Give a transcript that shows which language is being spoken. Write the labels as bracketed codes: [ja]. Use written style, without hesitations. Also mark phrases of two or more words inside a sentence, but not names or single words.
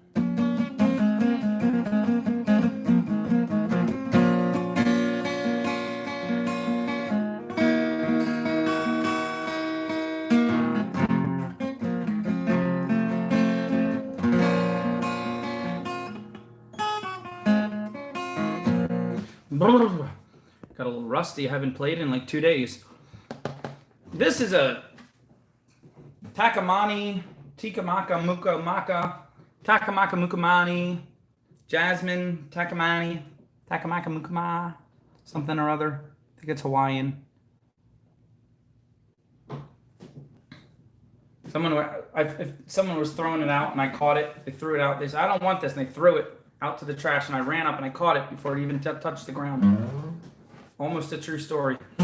[en] Got a little rusty. I haven't played in like 2 days. This is a Takamani, Tikamaka, Muka Maka, Takamaka Mukamani, Jasmine, Takamani, Takamaka Mukama, something or other. I think it's Hawaiian. If someone was throwing it out and I caught it, they threw it out. They said, I don't want this. And they threw it out to the trash and I ran up and I caught it before it even touched the ground. Almost a true story.